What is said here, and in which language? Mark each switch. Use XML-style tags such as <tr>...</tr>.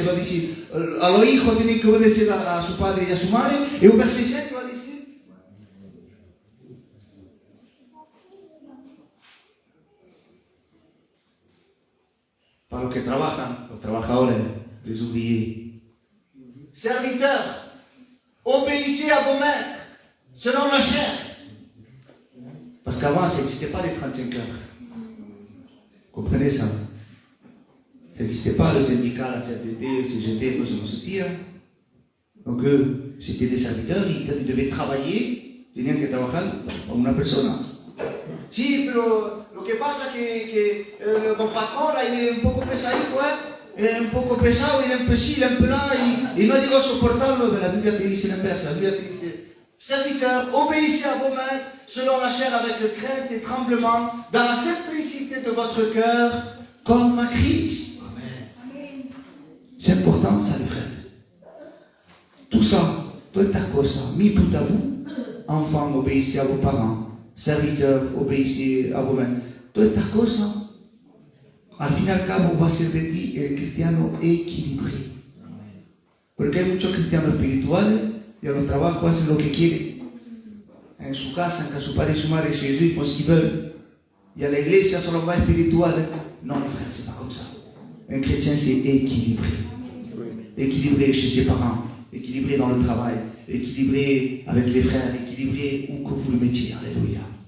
<es>Il va decir, a los hijos tienen que obedecer a su padre y a su madre. Et au verset 7, il va decir, para los que trabajan, los trabajadores,</es> <fr>les ouvriers. Serviteurs, obéissez à vos maîtres, selon la chair. Parce qu'avant, ça n'existait pas les 35 heures. Vous comprenez ça? Ça n'existait pas le syndicat, la CFDT, le CGT,</fr> <es>no se tira.</es> <fr>Donc c'était des serviteurs, ils devaient travailler,</fr> <es>tenían que trabajar con una persona. Sí, pero lo que pasa que mon patrón, là, il est un poco pesadico, un poco pesado,</es> <fr>il est un peu ci, il est un peu là,</fr> <es>y no digo soportarlo,</es> <fr>mais la Biblia te dice l'inverse, la Biblia te dice, serviteurs, obéissez à vos maîtres, selon la chair avec crainte et tremblement, dans la simplicité de votre cœur, comme à Christ. Amen. C'est important ça, les frères. Tout ça, tout est à cause ça, mis bout à bout. Enfants, obéissez à vos parents. Serviteurs, obéissez à vos maîtres.</fr> <es>todas estas cosas, al fin y al cabo va a ser de ti el cristiano equilibrado. Porque hay muchos cristianos espirituales y a los trabajos hacen lo que quieren. En su casa, en su padre y su madre,</es> <fr>chez eux, ils font ce qu'ils veulent.</fr> <es>Y a la iglesia solo va espiritual.</es> <fr>Non, les frères, c'est pas comme ça. Un chrétien, c'est équilibré. Équilibré chez ses parents, équilibré dans le travail, équilibré avec les frères, équilibré où que vous le mettiez. Alléluia.</fr>